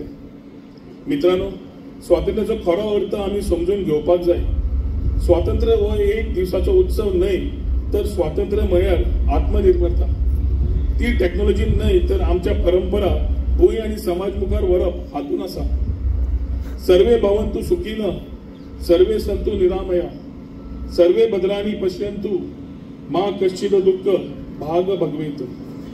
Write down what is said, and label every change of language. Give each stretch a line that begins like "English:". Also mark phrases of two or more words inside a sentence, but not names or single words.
Konkani: मित्रांनो, स्वातंत्र्याचो खरो अर्थ आमी समजून घेवपाक जाय। स्वातंत्र्य हो एक दिवसाचो उत्सव न्हय तर स्वातंत्र्य म्हळ्यार आत्मनिर्भरता। ती टेक्नॉलॉजी न्हय तर आमच्या परंपरा भूंय आनी समाज मुखार व्हरप हातून आसा।
Sanskrit: सर्वे भवन्तु सुखिनः, सर्वे सन्तु निरामया, सर्वे भद्राणि पश्यन्तु, मा कश्चित् दुःख भाग भगवेत्।